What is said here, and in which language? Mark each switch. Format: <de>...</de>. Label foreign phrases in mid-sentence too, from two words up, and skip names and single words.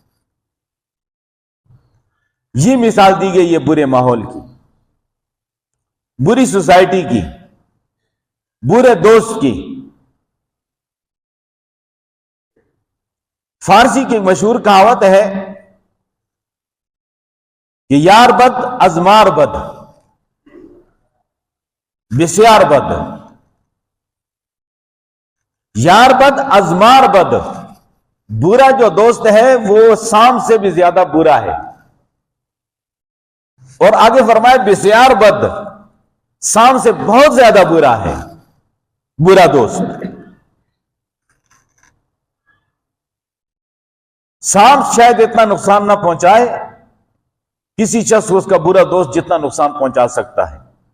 <ur>یہ مثال دی گئی ہے برے ماحول کی، بری سوسائٹی کی، برے دوست کی. فارسی کی مشہور کہاوت ہے کہ</ur> <fa>یار بد ازمار بد بسیار بد. یار بد ازمار بد،</fa> <ur>برا جو دوست ہے وہ سام سے بھی زیادہ برا ہے. اور آگے فرمائے</ur> <fa>بسیار بد،</fa> <ur>سام سے بہت زیادہ برا ہے برا دوست. سام شاید اتنا نقصان نہ پہنچائے کسی شخص کو اس کا برا دوست جتنا نقصان پہنچا سکتا ہے.</ur>